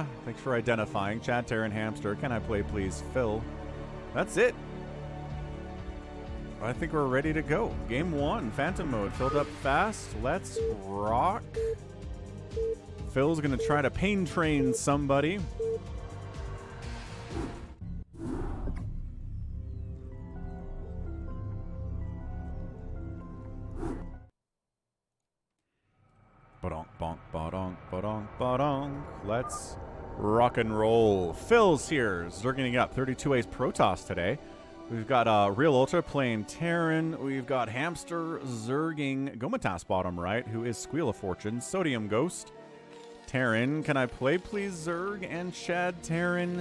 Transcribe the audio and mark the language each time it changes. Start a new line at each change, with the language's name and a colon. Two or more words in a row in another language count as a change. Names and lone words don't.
English: Thanks for identifying. chadTerran, hamster. Can I play, please? Phil. That's it. I think we're ready to go. Game 1, Phantom mode. Filled up fast. Let's rock. Phil's going to try to pain train somebody. Ba-donk, bonk, ba-donk, ba-donk, ba-donk. Let's rock and roll. Phil's here, zerging up 32 A's Protoss today. We've got Realultra playing Terran. We've got Hamster zerging Gometas bottom right, who is Squeal of Fortune. Sodiumghost. Terran, can I play please Zerg and chadTerran?